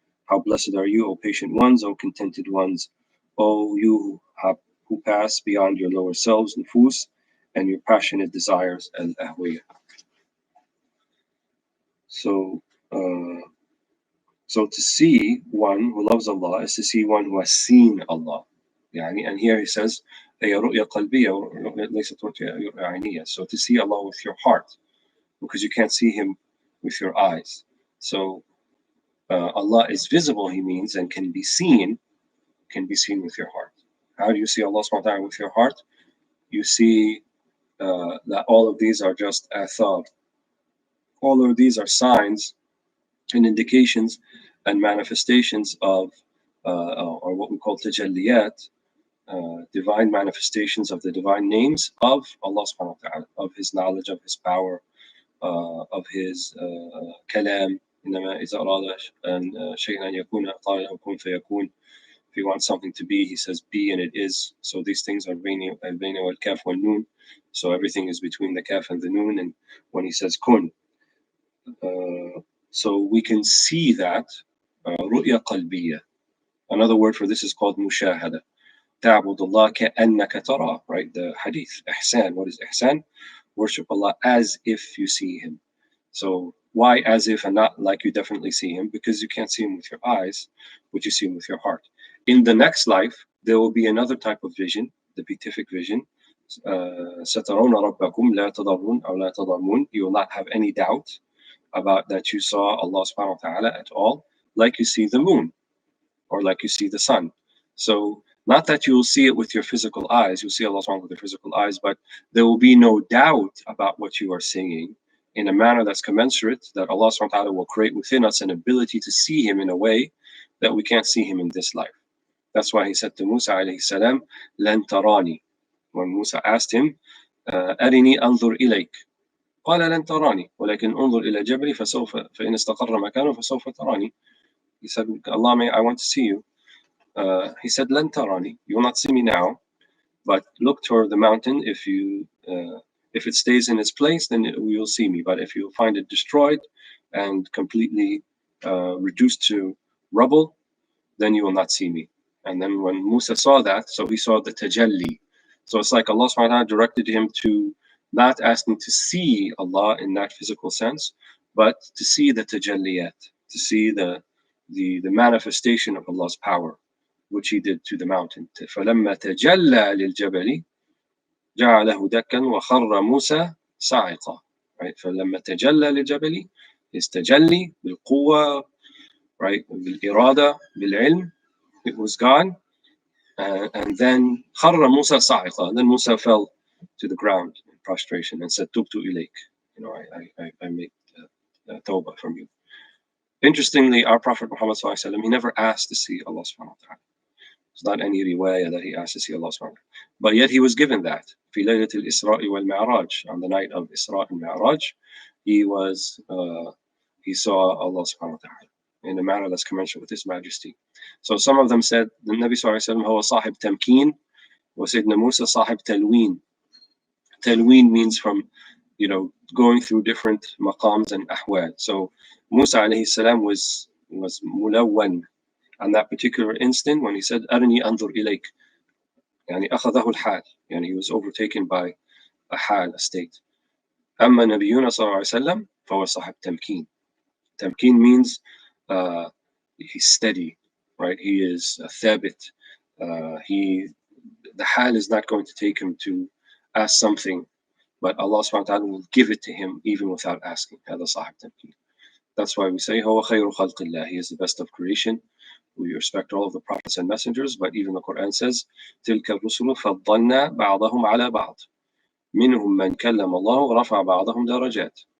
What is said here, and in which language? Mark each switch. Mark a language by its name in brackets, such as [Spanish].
[English] How blessed are you, O patient ones, O contented ones, O you who pass beyond your lower selves, nufus, and your passionate desires, al-ahwiyah. So to see one who loves Allah is to see one who has seen Allah. And here he says, [Arabic] رؤية قلبية ليست رؤية عينية. [English] So to see Allah with your heart, because you can't see him with your eyes. So Allah is visible, he means, and can be seen with your heart. How do you see Allah subhanahu wa ta'ala with your heart? You see that all of these are just athar. All of these are signs and indications and manifestations of, or what we call tajalliyat, divine manifestations of the divine names of Allah subhanahu wa ta'ala, of his knowledge, of his power, of his kalam. [Arabic] إنما إذا أراد شيئا أن يكون قال له كن فيكون. [English] If he wants something to be, he says be, and it is. So these things are [Arabic] بين والكاف والنون. [English] So everything is between the kaf and the noon. And when he says kun, so we can see that [Arabic] رؤية قلبية. [English] Another word for this is called mushahada. [Arabic] تعبد الله كأنك تراه, [English] right? The hadith, ihsan. What is ihsan? Worship Allah as if you see him. So why as if and not like you definitely see him? Because you can't see him with your eyes, but you see him with your heart. In the next life, there will be another type of vision, the beatific vision. [Arabic] سترون ربكم لا تضرون أو لا تضامون. [English] You will not have any doubt about that you saw Allah subhanahu wa ta'ala at all, like you see the moon or like you see the sun. So not that you will see it with your physical eyes, you'll see Allah subhanahu wa ta'ala with your physical eyes, but there will be no doubt about what you are seeing in a manner that's commensurate, that Allah subhanahu wa ta'ala will create within us an ability to see Him in a way that we can't see Him in this life. That's why He said to Musa alayhi salam, [Arabic] لن تراني. [English] When Musa asked him, [Arabic] أرني أنظر إليك. قال لن تراني ولكن انظر إلى جبلي فإن استقر مكانه فسوف تراني. [English] He said, Allah, I want to see you. He said, [Arabic] لن تراني. [English] You will not see me now, but look toward the mountain. If it stays in its place, then you will see me. But if you find it destroyed and completely reduced to rubble, then you will not see me. And then when Musa saw that, so he saw the tajalli. So it's like Allah subhanahu wa ta'ala directed him to not asking to see Allah in that physical sense, but to see the tajalliyat, to see the manifestation of Allah's power, which He did to the mountain. [Arabic] فَلَمَّا تَجَلَّى لِلْجَبَلِ جَعَلَهُ دَكًّا وَخَرَّ مُوسَى صَاعِقًا. [English] Right? [Arabic] فَلَمَّا تَجَلَّى لِلْجَبَلِ [English] is tajalli [Arabic] بالقوة, [English] right? [Arabic] بالإرادة, بالعلم. [English] It was gone. And then [Arabic] خَرَّ مُوسَى صَاعِقًا. [English] And then Musa fell to the ground in prostration and said, [Arabic] تُبْتُ إِلَيْكَ. [English] I make tawbah from you. Interestingly, our Prophet Muhammad sallallahu alaihi wasallam, he never asked to see Allah subhanahu wa ta'ala. It's not any riwayah that he asked to see Allah subhanahu wa ta'ala. But yet he was given that. [Arabic] في ليلة الإسراء والمعراج, [English] on the night of Isra and Mi'raj, he saw Allah subhanahu wa ta'ala in a manner that's commensurate with His majesty. So some of them said the Nabi sallallahu alaihi wasallam [Arabic] هو صاحب تمكين وسيدنا موسى صاحب تلوين. [English] Talween means from, going through different maqams and ahwal. So Musa alayhi salam was mulawwan on that particular instant when he said, [Arabic] أرني أنظر إليك. يعني أخذه الحال. يعني [English] he was overtaken by a hal, a state. [Arabic] أما نبينا صلى الله عليه وسلم فهو صاحب تمكين. [English] Tamkeen means he's steady, right? He is thabit. The hal is not going to take him to ask something, but Allah subhanahu wa ta'ala will give it to him even without asking. [Arabic] هذا صاحب تمكين. [English] That's why we say [Arabic] هو خير خلق الله. [English] He is the best of creation. We respect all of the prophets and messengers, but even the Quran says [Arabic] تلك الرسل فضلنا بعضهم على بعض منهم من كلم الله ورفع بعضهم درجات.